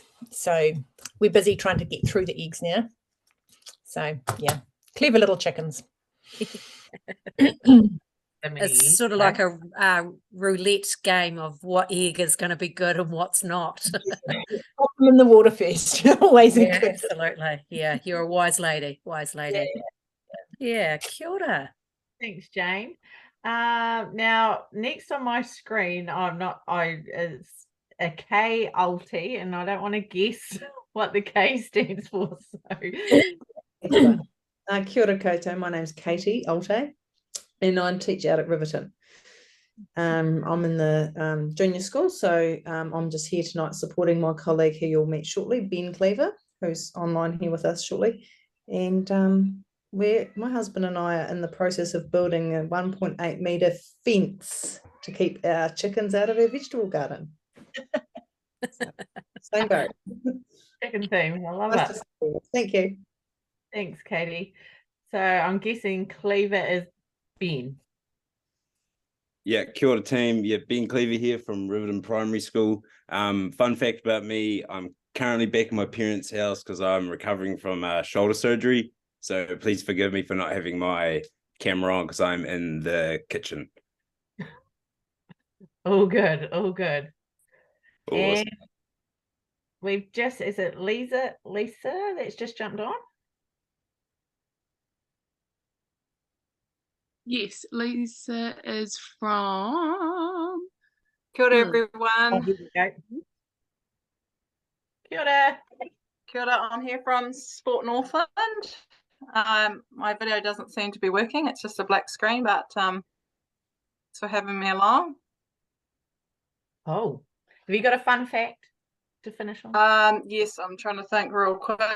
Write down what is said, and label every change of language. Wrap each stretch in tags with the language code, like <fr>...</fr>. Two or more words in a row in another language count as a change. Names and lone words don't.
<en>So we're busy trying to get through the eggs now. So yeah, clever little chickens. It's sort of like a roulette game of what egg is going to be good and what's not. Pop them in the water first. Always a good. Absolutely. Yeah, you're a wise lady. Yeah,</en> <mi>kia ora.</mi> <en>Thanks, Jane. Now, next on my screen, it's a K Alti, and I don't want to guess what the K stands for. So,</en> <mi>kia ora koutou.</mi> <en>My name's Katie Alte, and I teach out at Riverton. I'm in the junior school, so I'm just here tonight supporting my colleague who you'll meet shortly, Ben Cleaver, who's online here with us shortly. And my husband and I are in the process of building a 1.8 metre fence to keep our chickens out of our vegetable garden. Same boat. Chicken theme. I love it. Thank you. Thanks, Katie. So I'm guessing Cleaver is Ben. Yeah,</en> <mi>kia ora team.</mi> <en>Yeah, Ben Cleaver here from Riverton Primary School. Fun fact about me, I'm currently back in my parents' house because I'm recovering from shoulder surgery. So please forgive me for not having my camera on because I'm in the kitchen. All good, all good. Awesome. And is it Lisa that's just jumped on? Yes, Lisa is from.</en> <mi>Kia ora,</mi> <en>everyone. Oh, here we go.</en> <mi>Kia ora. Kia ora.</mi> <en>I'm here from Sport Northland. My video doesn't seem to be working. It's just a black screen, but thanks for having me along. Oh, have you got a fun fact to finish on? Yes, I'm trying to think real quick.</en>